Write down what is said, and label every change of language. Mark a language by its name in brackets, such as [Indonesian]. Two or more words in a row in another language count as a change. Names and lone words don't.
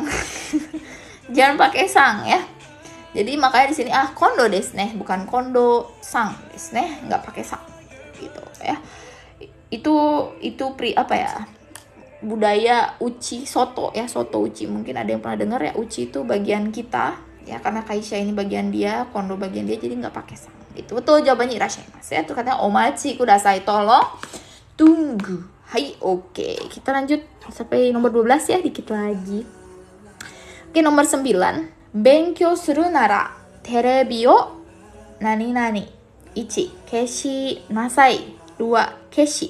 [Indonesian] Jangan pakai sang ya. Jadi makanya di sini [Japanese] 近藤ですね, [Indonesian] bukan [Japanese] 近藤さんですね, [Indonesian] nggak pakai sang gitu ya. itu apa ya, budaya [Japanese] うち そと [Indonesian] ya, [Japanese] そと うち, [Indonesian] mungkin ada yang pernah dengar ya. Uchi itu bagian kita ya, karena Kaisha ini bagian dia, Kondo bagian dia, jadi nggak pakai sang. Itu betul jawabannya, irashimasu ya. Itu katanya [Japanese] お待ちください, [Indonesian] tolong tunggu. Hai, oke. Kita lanjut sampai nomor 12 ya, dikit lagi. Oke, nomor 9. [Japanese] 勉強するならテレビを何何. 1. 消しなさい。2. 消し.